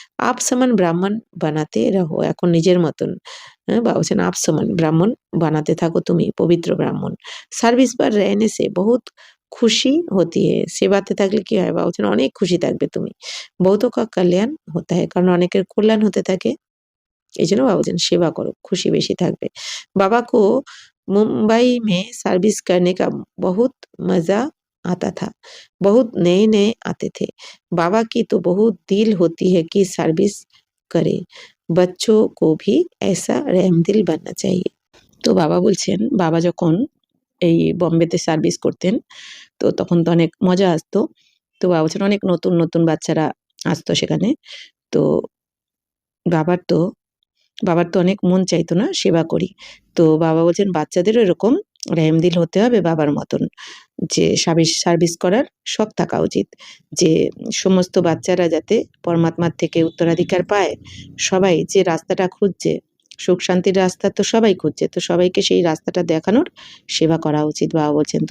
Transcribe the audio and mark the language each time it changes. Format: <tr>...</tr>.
<hi>Up সমান ব্রাহ্মণ বানাতে রহো,</hi> <bn>এখন নিজের মতন হ্যাঁ বাবা বলছেন আপ সমান ব্রাহ্মণ বানাতে থাকো তুমি, পবিত্র ব্রাহ্মণ।</bn> <hi>সার্ভিস পার রেহনে সে বহুত খুশি হতি है,</hi> <bn>সেবাতে থাকলে কি হয় বাবা বলছেন অনেক খুশি থাকবে তুমি।</bn> <hi>बहुतों का कल्याण होता है,</hi> <bn>কারণ অনেকের কল্যাণ হতে থাকে, এই জন্য বাবা বলছেন সেবা করো, খুশি বেশি থাকবে।</bn> <hi>बाबा को मुंबई में सर्विस करने का बहुत मजा आता था, बहुत नए नए आते थे। बाबा की तो बहुत दिल होती है कि सर्विस करे, बच्चों को भी ऐसा रहमदिल बनना चाहिए।</hi> <bn>তো বাবা বলছেন বাবা যখন এই বম্বেতে সার্ভিস করতেন তো তখন তো অনেক মজা আসতো, তো বাবা বলছেন অনেক নতুন নতুন বাচ্চারা আসতো সেখানে, তো বাবার তো বাবার তো অনেক মন চাইতো না সেবা করি, তো বাবা বলছেন বাচ্চাদেরও এরকম রেহেমদিল হতে হবে বাবার মতন, যে সার্ভিস করার শখ থাকা উচিত, যে সমস্ত বাচ্চারা যাতে পরমাত্মার থেকে উত্তরাধিকার পায়, সবাই যে রাস্তাটা খুঁজছে সুখ শান্তির রাস্তা তো সবাই খুঁজছে, তো সবাইকে সেই রাস্তাটা দেখানোর সেবা করা উচিত বাবা বলছেন।</bn>